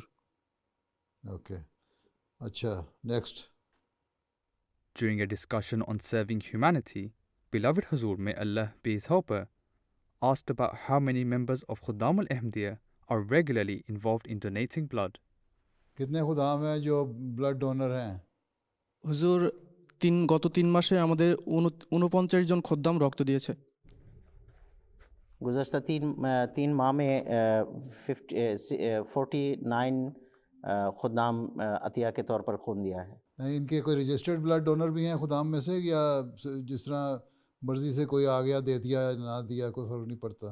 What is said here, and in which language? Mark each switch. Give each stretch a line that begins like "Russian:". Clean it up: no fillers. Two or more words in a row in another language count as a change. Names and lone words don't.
English: Okay. Acha. Next. During a discussion on serving humanity, beloved Huzur, may Allah be his helper, asked about how many members of Khuddam al-Ahmadiyya are regularly involved in donating blood.
Urdu: کتنے خدام ہیں جو
English: blood donor
Urdu: ہیں؟
Bangla: হুজুর গত 3 মাসে আমাদের 49 জন খদ্দাম রক্ত দিয়েছে।
Urdu: گزشتہ تین ماہ میں 49 خدام عطیہ کے طور پر خون دیا ہے۔ نہیں، ان کے کوئی
English: registered blood donor
Urdu: بھی ہیں خدام میں سے، یا جس طرح مرضی سے کوئی آ گیا دے دیا نہ دیا کوئی فرق نہیں پڑتا؟